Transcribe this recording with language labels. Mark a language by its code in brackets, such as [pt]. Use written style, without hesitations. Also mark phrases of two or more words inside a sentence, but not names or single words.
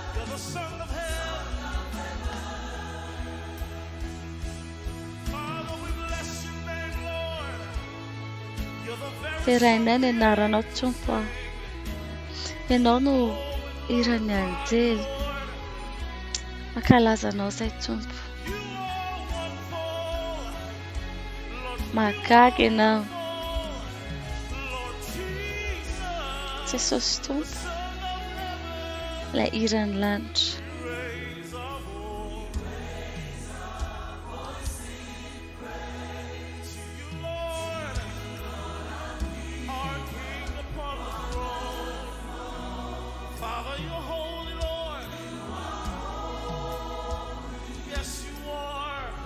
[en] the Son of Heaven. Father, we bless your name, Lord. You're the very [mg] Terainay ny anaranao Tompo. Ianao no iran'ny anjely. Makalazanao izay Tompo. Mahagaga ianao. Jesosy Tompo. Ilay iran'ny lanitra. [en] Father, you're holy, Lord. Yes, you are.